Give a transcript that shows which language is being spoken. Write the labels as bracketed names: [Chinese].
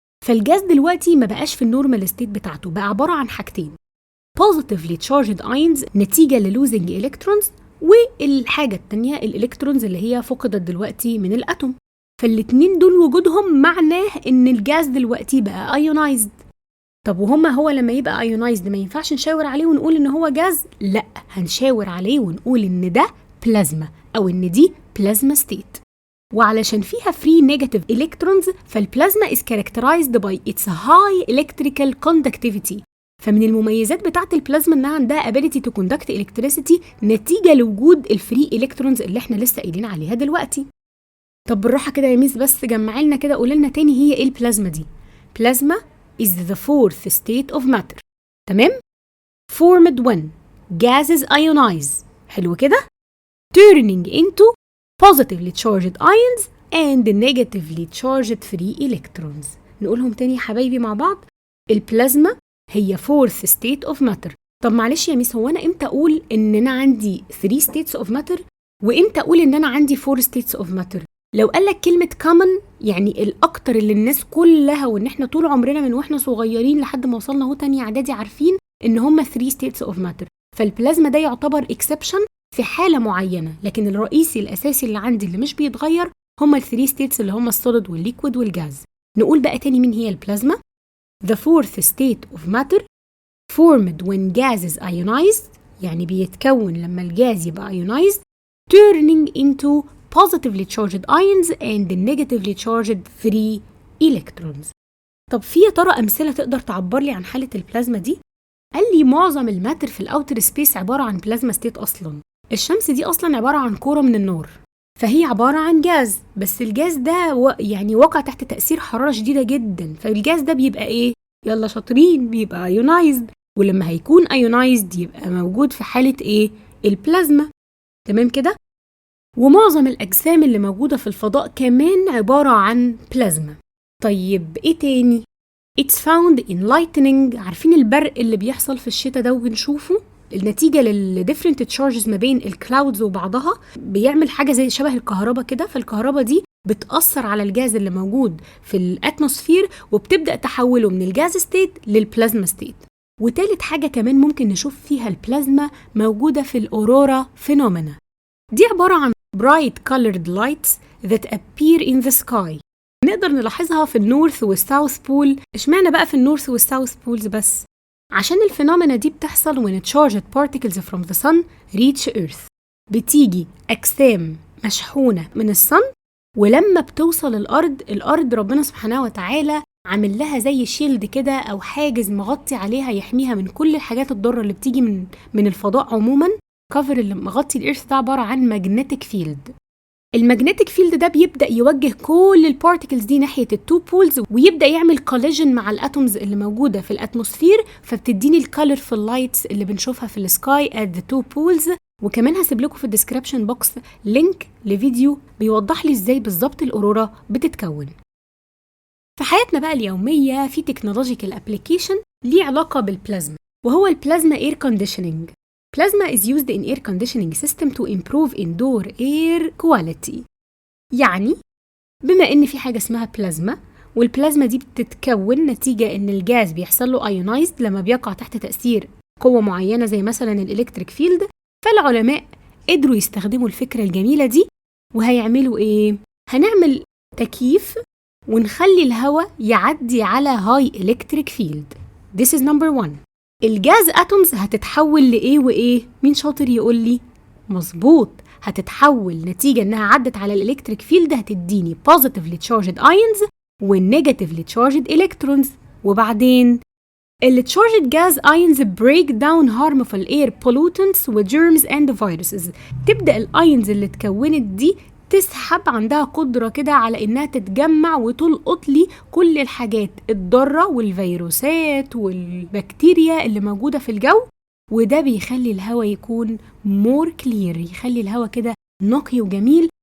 [Arabic] فالجاز دلوقتي ما بقاش في النورمال ستيت بتاعته، بقى عبارة عن حاجتين: [English] positively charged ions [Arabic] نتيجة للوزنج إلكترونز، والحاجة التانية الإلكترونز اللي هي فقدت دلوقتي من الأتوم. فالاتنين دول وجودهم معناه إن الجاز دلوقتي بقى ايونايزد. طب هو لما يبقى ايونايزد ما ينفعش نشاور عليه ونقول إن هو جاز؟ لأ، هنشاور عليه ونقول إن ده بلازما، أو إن دي بلازما ستيت. وعلشان فيها [English] free negative electrons، [Arabic] فالبلازما [English] is characterized by its high electrical conductivity. [Arabic] فمن المميزات بتاعة البلازما إنها عندها [English] ability to conduct electricity [Arabic] نتيجة لوجود الفري إلكترونز اللي احنا لسه قايلين عليها دلوقتي. طب بالراحة كده يا ميس، بس جمعي لنا كده، قولي لنا تاني هي ايه البلازما دي؟ بلازما [English] is the fourth state of matter. [Arabic] تمام؟ [English] formed when gases ionize. [Arabic] حلو كده؟ [English] turning into positively charged ions and negatively charged free electrons. [Arabic] نقولهم تاني يا حبايبي مع بعض. البلازما هي [English] fourth state of matter. [Arabic] طب معلش يا ميس، هو أنا إمتى أقول إن أنا عندي [English] 3 states of matter [Arabic] وإمتى أقول إن أنا عندي 4 states of matter؟ لو قالك كلمة common، يعني الأكتر اللي الناس كلها وإن إحنا طول عمرنا من وإحنا صغيرين لحد ما وصلنا هو تاني إعدادي عارفين إن هما 3 states of matter. فالبلازما ده يعتبر exception في حالة معينة، لكن الرئيسي الأساسي اللي عندي اللي مش بيتغير هما ال3 states اللي هما السوليد والليكويد والجاز. نقول بقى تاني مين هي البلازما. [English] The fourth state of matter formed when gas is ionized، [Arabic] يعني بيتكون لما الجاز يبقى [English] ionized turning into positively charged ions and negatively charged free electrons. [Arabic] طب في يا ترى أمثلة تقدر تعبر لي عن حالة البلازما دي؟ قال لي معظم الماتر في الأوتر سبيس عبارة عن بلازما ستيت أصلاً. الشمس دي أصلاً عبارة عن كورة من النار، فهي عبارة عن جاز، بس الجاز ده يعني واقع تحت تأثير حرارة شديدة جدا. فالجاز ده بيبقى إيه؟ يلا شاطرين، بيبقى ايونايزد. ولما هيكون ايونايزد يبقى موجود في حالة إيه؟ البلازما. تمام كده؟ ومعظم الأجسام اللي موجودة في الفضاء كمان عبارة عن بلازما. طيب إيه تاني؟ [English] It's found in lightning. [Arabic] عارفين البرق اللي بيحصل في الشتاء ده وبنشوفه؟ النتيجة للديفرنت تشارجز ما بين الكلاودز وبعضها بيعمل حاجة زي شبه الكهرباء كده. فالكهرباء دي بتأثر على الجاز اللي موجود في الاتموسفير وبتبدأ تحوله من الجاز ستيت للبلازما ستيت. وتالت حاجة كمان ممكن نشوف فيها البلازما موجودة في الأورورا فينومينا. دي عبارة عن [English] bright colored lights that appear in the sky. [Arabic] نقدر نلاحظها في النورث والساوث بول. اشمعنى بقى في النورث والساوث بولز بس؟ عشان الفينومينا دي بتحصل [English] when charged particles from the sun reach earth. [Arabic] بتيجي أجسام مشحونة من الصن، ولما بتوصل الأرض ربنا سبحانه وتعالى عامل لها زي شيلد كده أو حاجز مغطي عليها يحميها من كل الحاجات الضارة اللي بتيجي من الفضاء عموما. كفر اللي مغطي الإيرث ده عبارة عن magnetic field. المagnetic field ده بيبدأ يوجه كل البارتيكلز دي ناحية التو بولز، ويبدأ يعمل كوليجن مع الاتومز اللي موجودة في الاتموسفير، فبتديني الكالرفul لايتس اللي بنشوفها في السكاي [English] at the two poles. [Arabic] وكمان هسيب لكم في الديسكريبشن بوكس لينك لفيديو بيوضح لي ازاي بالظبط الأورورا بتتكون. في حياتنا بقى اليومية في تكنولوجيكال ابليكيشن ليه علاقة بالبلازما، وهو البلازما اير كونديشننج. [English] Plasma is used in air conditioning system to improve indoor air quality. [Arabic] يعني بما ان في حاجة اسمها بلازما، والبلازما دي بتتكون نتيجة ان الجاز بيحصل له ionized لما بيقع تحت تأثير قوة معينة زي مثلا الالكتريك فيلد. فالعلماء قدروا يستخدموا الفكرة الجميلة دي، وهيعملوا ايه؟ هنعمل تكييف ونخلي الهواء يعدي على [English] high electric field. This is number 1. [Arabic] الجاز اتومز هتتحول لايه وايه؟ مين شاطر يقول لي؟ مظبوط، هتتحول نتيجه انها عدت على الالكتريك فيلد، هتديني [English] positively charged ions [Arabic] والنيجاتيفلي charged electrons. وبعدين التشارجد جاز ايونز [English] break down harmful air pollutants وgerms and viruses. [Arabic] تبدا الايونز اللي اتكونت دي تسحب، عندها قدرة كده على إنها تتجمع وتلقط لي كل الحاجات الضارة والفيروسات والبكتيريا اللي موجودة في الجو. وده بيخلي الهواء يكون [English] more clear، [Arabic] يخلي الهواء كده نقي وجميل.